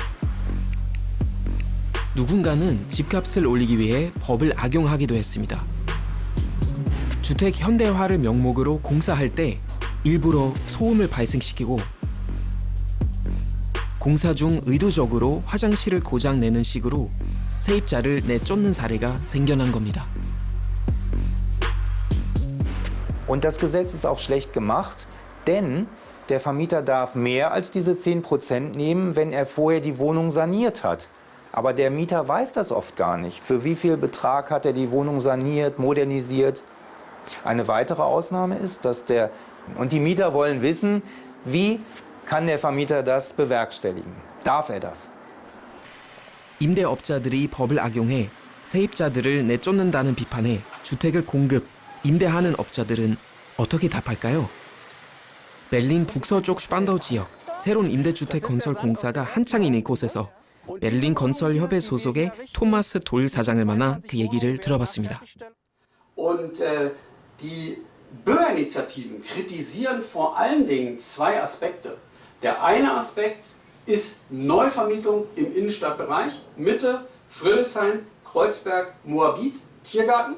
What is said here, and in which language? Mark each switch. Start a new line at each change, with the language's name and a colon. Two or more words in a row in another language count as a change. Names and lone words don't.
Korean: 누군가는 집값을 올리기 위해 법을 악용하기도 했습니다. 주택 현대화를 명목으로 공사할 때 일부러 소음을 발생시키고 공사 중 의도적으로 화장실을 고장 내는 식으로 세입자를 내쫓는 사례가 생겨난 겁니다.
German: Und das Gesetz ist auch schlecht gemacht, denn der Vermieter darf mehr als diese 10% nehmen, wenn er vorher die Wohnung saniert hat. Aber der Mieter weiß das oft gar nicht. Für wie viel Betrag hat er die Wohnung saniert, modernisiert? Eine weitere Ausnahme ist, und die Mieter wollen wissen, wie kann der Vermieter das bewerkstelligen? Darf er das?
Korean: 임대업자들이 법을 악용해 세입자들을 내쫓는다는 비판에 주택을 공급, 임대하는 업자들은 어떻게 답할까요? 베를린 북서쪽 슈반다우 지역 새로운 임대주택 건설 공사가 한창인 이곳에서 베를린 건설협회 소속의 토마스 돌 사장을 만나 그 얘기를 들어봤습니다.
German: Und die Bürgerinitiativen kritisieren vor allen Dingen zwei Aspekte. Der eine Aspekt ist Neuvermietung im Innenstadtbereich, Mitte, Friedrichshain, Kreuzberg, Moabit, Tiergarten.